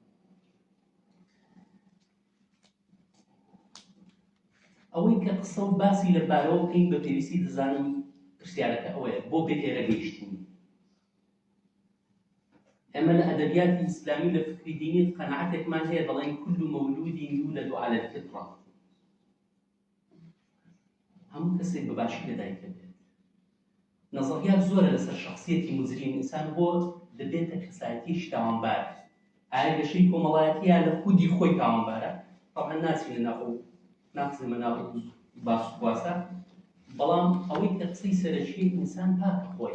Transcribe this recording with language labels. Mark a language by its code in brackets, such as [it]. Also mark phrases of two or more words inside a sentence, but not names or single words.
[ckb] ئەوەی کە قسە و باسی لە بارەوە بکەین بە پێویستی دەزانم پرسیارەکە ئەوەیە بۆ بێت ئێرە گەیشتین. ئەمە لە ئەدەبیاتی ئیسلامی لە فکری دینی قەناعەتێکمان هەیە دەڵێن [ar] كل مولود يولد على الفطرة، [ckb] هەموو کەسێک بەباشی لەدایکە بێت. نەزەریات زۆرە لەسەر شخصیەتی مزرین ئینسان بۆ دەبێتە کەسایەتیش تاوانبار. ئایا گەشەی کۆمەڵایەتیە لە خودی خۆی تاوانبارە؟ طبعا ناچینە ناقزمە ناو باس و بواسە، بەڵام ئەوەی کە قسەی سەرەکیی ئینسان پاکە خۆی.